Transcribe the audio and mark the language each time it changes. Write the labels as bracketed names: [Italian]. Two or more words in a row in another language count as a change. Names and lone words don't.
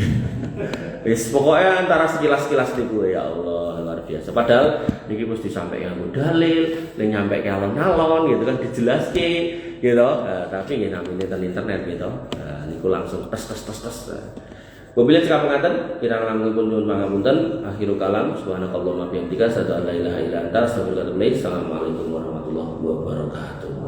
[Javanese] Wis pokoknya antara sekilas-sekilas niku ya Allah [Indonesian] luar biasa. [Javanese] Padahal niki mesti sampai nganggo dalil, ning nyampe ke alon-alon gitu kan dijelaske gitu. Tapi nggih namine internet gitu. Niku langsung tes. Wabillahi cekap penganten, kirang langkung nyuwun pangapunten. [Arabic] آخر الكلام سبحانك اللهم وبحمدك أشهد أن لا إله إلا أنت أستغفرك وأتوب إليك. السلام عليكم ورحمة الله وبركاته.